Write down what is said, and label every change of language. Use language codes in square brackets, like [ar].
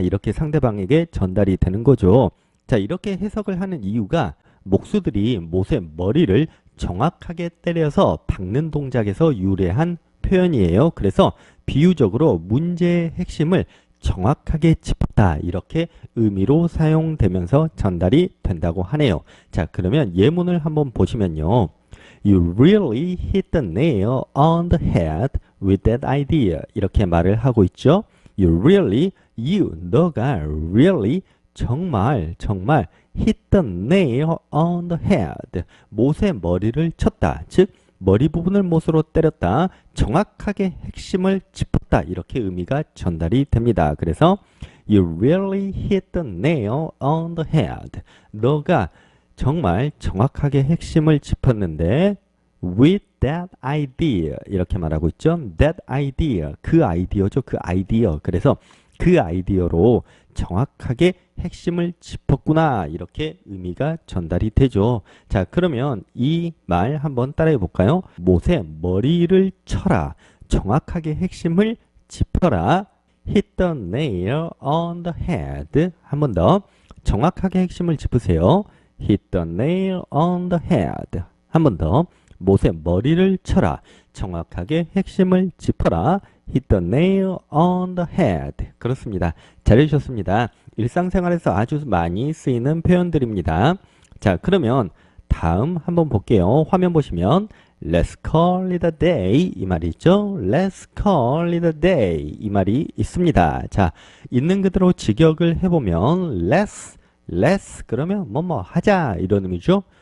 [ko] 이렇게 상대방에게 전달이 되는 거죠. 자, 이렇게 해석을 하는 이유가 목수들이 못의 머리를 정확하게 때려서 박는 동작에서 유래한 표현이에요. 그래서 비유적으로 문제의 핵심을 정확하게 짚었다 이렇게 의미로 사용되면서 전달이 된다고 하네요. 자, 그러면 예문을 한번 보시면요. [en] You really hit the nail on the head with that idea. [ko] 이렇게 말을 하고 있죠. 너가 [en] really [ko] 정말 [en] hit the nail on the head. [ko] 못의 머리를 쳤다. 즉 머리 부분을 못으로 때렸다. 정확하게 핵심을 짚었다. 이렇게 의미가 전달이 됩니다. [en] 그래서 You really hit the nail on the head. [ko] 너가 정말 정확하게 핵심을 짚었는데 [en] with that idea [ko] 이렇게 말하고 있죠. [en] that idea [ko] 그 아이디어죠. 그 아이디어. 그래서 그 아이디어로 정확하게 핵심을 짚었구나 이렇게 의미가 전달이 되죠. 자, 그러면 이 말 한번 따라해 볼까요? 못의 머리를 쳐라. 정확하게 핵심을 짚어라. [en] hit the nail on the head. [ko] 한 번 더. 정확하게 핵심을 짚으세요. [en] hit the nail on the head. [ko] 한 번 더. 못의 머리를 쳐라. 정확하게 핵심을 짚어라. [en] hit the nail on the head. [ko] 그렇습니다. 잘해주셨습니다. 일상생활에서 아주 많이 쓰이는 표현들입니다. 자, 그러면 다음 한번 볼게요. 화면 보시면 [en] Let's call it a day [ko] 이 말이 있죠. [en] Let's call it a day [ko] 이 말이 있습니다. 자, 있는 그대로 직역을 해보면 Let's 그러면 뭐뭐 하자 이런 의미죠.